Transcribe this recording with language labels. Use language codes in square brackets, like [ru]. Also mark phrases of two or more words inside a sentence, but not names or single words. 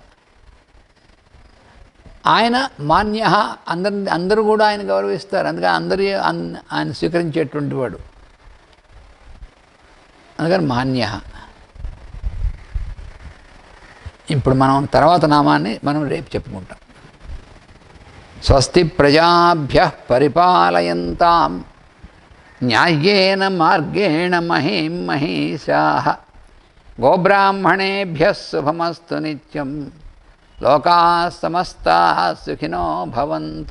[te] ఆయన మాన్య, అందరూ కూడా ఆయన గౌరవిస్తారు. అందుకని అందరూ ఆయన స్వీకరించేటువంటి వాడు, అందుకని మాన్య. ఇప్పుడు మనం తర్వాత నామాన్ని మనం రేపు చెప్పుకుంటాం. [sa] స్వస్తి ప్రజాభ్యః పరిపాలయంతాం న్యాయేన మార్గేణ మహీం మహీషాః గోబ్రాహ్మణేభ్యः శుభమస్తు నిత్యం లోకాః సమస్తాః సుఖినో భవంతు.